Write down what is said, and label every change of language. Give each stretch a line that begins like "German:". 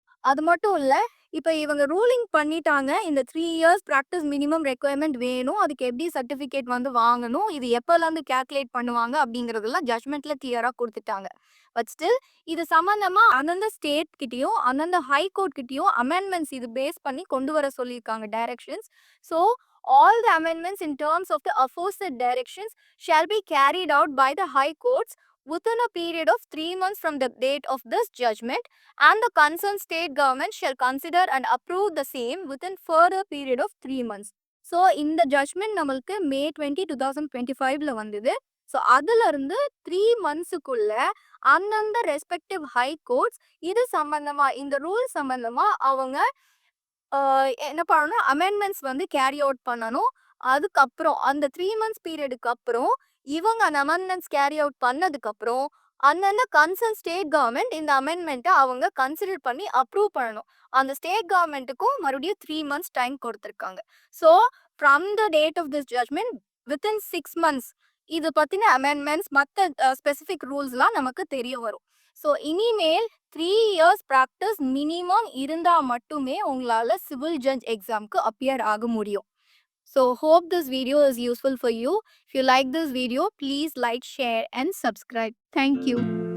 Tamil: அது மட்டும் இல்ல, இப்ப இவங்க ரூலிங் பண்ணிட்டாங்க. இந்த 3 இயர்ஸ் பிராக்டிஸ் மினிமம் ரெக்யர்மெண்ட் வேணும். அதுக்கு எப்படி சர்டிஃபிகேட் வந்து வாங்கணும், இது எப்போலேருந்து கால்குலேட் பண்ணுவாங்க அப்படிங்கிறதெல்லாம் ஜட்ஜ்மெண்ட்ல கிளியரா கொடுத்துட்டாங்க. பட் ஸ்டில் இது சம்பந்தமா அந்தந்த ஸ்டேட் கிட்டயும் அந்தந்த ஹை கோர்ட் கிட்டயும் அமெண்ட்மெண்ட்ஸ் இது பேஸ் பண்ணி கொண்டு வர சொல்லியிருக்காங்க directions.
English: So all the amendments in terms of the aforesaid directions shall be carried out by the high courts within a period of 3 months from the date of this judgment, and the concerned state government shall consider and approve the same within further period of 3 months.
Tamil: So, இந்த judgement நம்மளுக்கு மே 20, 2025ல வந்தது. So அதுல இருந்து 3 மந்த்ஸுக்குள்ள அந்தந்த respective high courts இது சம்பந்தமா இந்த rule சம்பந்தமா அவங்க என்ன பண்ணணும், அமெண்ட்மெண்ட்ஸ் வந்து கேரி அவுட் பண்ணணும். அதுக்கப்புறம் அந்த 3 மந்த்ஸ் பீரியடுக்கு அப்புறம் இவங்க அந்த அமெண்ட்மெண்ட்ஸ் கேரி அவுட் பண்ணதுக்கு அப்புறம் அந்தந்த கன்சர்ன் ஸ்டேட் கவர்மெண்ட் இந்த அமெண்ட்மெண்ட்டை அவங்க கன்சிடர் பண்ணி அப்ரூவ் பண்ணணும். அந்த ஸ்டேட் கவர்மெண்ட்டுக்கும் மறுபடியும் 3 மந்த்ஸ் டைம் கொடுத்துருக்காங்க. So from the date of this judgement within 6 months இது பத்தின அமெண்ட்மெண்ட்ஸ் மற்ற ஸ்பெசிஃபிக் ரூல்ஸ்லாம் நமக்கு தெரிய வரும். ஸோ இனிமேல் 3 இயர்ஸ் ப்ராக்டிஸ் மினிமம் இருந்தால் மட்டுமே உங்களால் சிவில் ஜட்ஜ் எக்ஸாம்க்கு அப்பியர் ஆக முடியும்.
English: So hope this video is useful for you. If you like this video, please like, share and subscribe. Thank you.